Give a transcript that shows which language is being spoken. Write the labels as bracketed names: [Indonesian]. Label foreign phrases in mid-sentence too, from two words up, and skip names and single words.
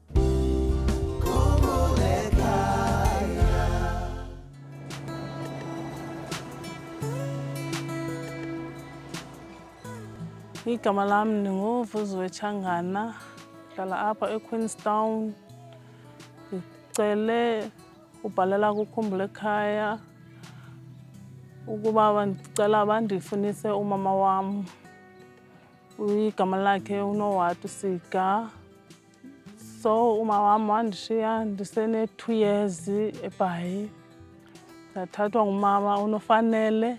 [Xhosa] igama lami ninguVuziwe Changana hlala apha eQueenstown. Ngicele ubhalela kuKhumbul'ekhaya ukuba ndicela bandifunise umama wam. Igama lakhe uNowatu Siga. So umama wam wandishiya ndisene 2 years eBhayi. Ndathathwa ngumama uNofanele.